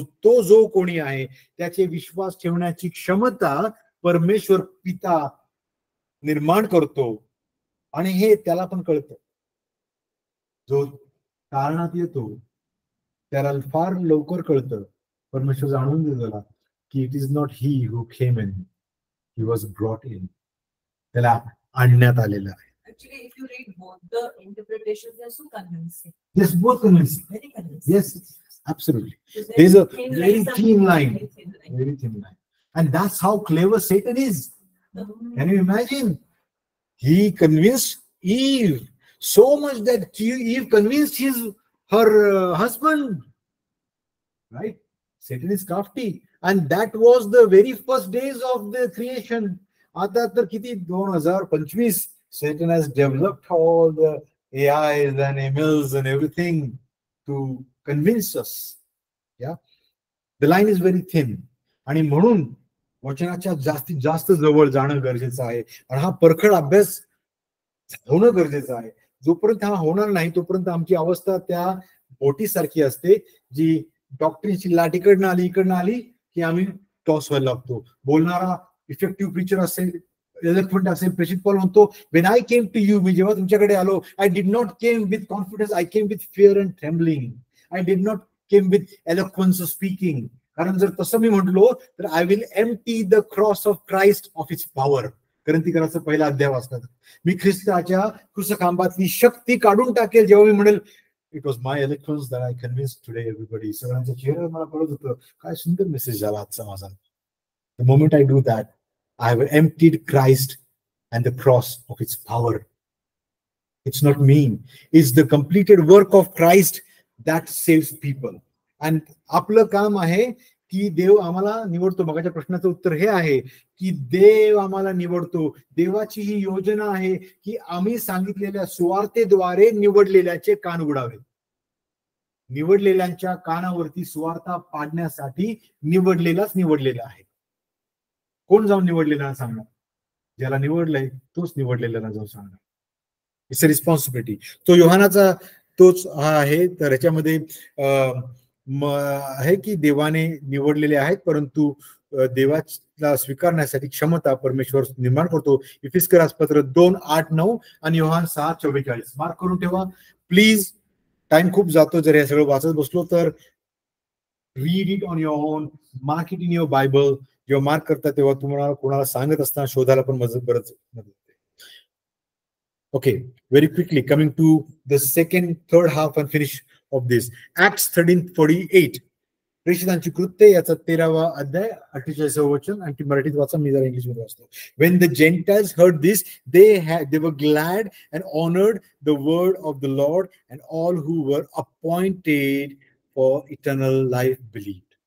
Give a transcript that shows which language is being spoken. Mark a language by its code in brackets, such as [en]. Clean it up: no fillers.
[mr] तो जो कोणी आहे त्याचे विश्वास ठेवण्याची क्षमता परमेश्वर पिता निर्माण करतो, आणि हे त्याला पण कळतं. जो कारणात येतो त्याला फार लवकर कळतं, परमेश्वर जाणून देतो की [en] It is not he who came in, he was brought in. [mr] त्याला आणण्यात आलेलं आहे. [en] Actually, if you read both the interpretations, they are so convincing. Yes, both convincing. Very convincing. Yes, absolutely. So There's a thin very line, some thin line. very thin line. Very thin line. And that's how clever Satan is. Can you imagine? He convinced Eve so much that Eve convinced her husband. Right? Satan is crafty. And that was the very first days of the creation. [mr] आता तर किती [en] 2025 Satan has developed all the AIs and MLs and everything to convince us. Yeah, the line is very thin. [mr] आणि म्हणून वचनाच्या जास्तीत जास्त जवळ जाणं गरजेचं आहे. आणि हा परखड अभ्यास होणं गरजेचं आहे. जोपर्यंत हा होणार नाही तोपर्यंत आमची अवस्था त्या बोटीसारखी असते जी डॉक्टरीची लाट इकडनं आली की आम्ही टॉस व्हायला लागतो. बोलणारा इफेक्टिव्ह प्रीचर असेल, एलोक्वेंट असेल, प्रेषित पॉल म्हणतो, [en] when I came to you, [mr] मी जेव्हा तुमच्याकडे आलो, [en] I did not came with confidence, I came with fear and trembling. I did not came with eloquence of speaking. [mr] कारण जर तसं मी म्हटलो तर [en] I will empty the cross of Christ of its power. [mr] ग्रंथीकराचा पहिला अध्याय वाचला. मी ख्रिस्ताच्या क्रूसखांबातली शक्ती काढून टाकेल जेव्हा मी म्हणेल [en] It was my eloquence that I convince today everybody. [mr] सगळ्यांच्या चेहऱ्यावर मला कळत होतं काय सुंदर मेसेज झाला आजचा माझा. [en] The moment I do that, I have emptied Christ and the cross of its power. It's not me. It's the completed work of Christ that saves people. [mr] And आपलं काम आहे की देव आम्हाला निवडतो. मगाच्या प्रश्नाचं उत्तर हे आहे की देव आम्हाला निवडतो. देवाची ही योजना आहे की आम्ही सांगितलेल्या सुवार्तेद्वारे निवडलेल्याचे कान उघडावे. निवडलेल्यांच्या कानावरती सुवार्ता पाडण्यासाठी निवडलेला आहे. कोण जाऊन निवडलेला सांगणार? ज्याला निवडलंय तोच निवडलेल्याला जाऊन सांगणार. [en] It's a responsibility. [mr] तो योहानाचा तोच हा आहे. तर ह्याच्यामध्ये आहे की देवाने निवडलेले आहेत परंतु देवाला स्वीकारण्यासाठी क्षमता परमेश्वर निर्माण करतो. इफिस्करास पत्र 2:8-9 आणि योहान 6:44 मार्क करून ठेवा प्लीज. टाइम खूप जातो जर हे सगळं वाचत बसलो तर. [en] Read it on your own, mark it in your Bible. [mr] जेव्हा मार्क करता तेव्हा तुम्हाला कोणाला सांगत असताना शोधायला पण बरंच मदत. [en] Okay, very quickly coming to the third half and finish of this. Acts 13:48. [mr] प्रेषितांची कृत्ये याचा 13वा अध्याय 48वे वचन. आणि मराठीत वाचा, मी जरा इंग्लिश मध्ये वाचतो. [en] When the Gentiles heard this, they were glad and honored the word of the Lord, and all who were appointed for eternal life believed.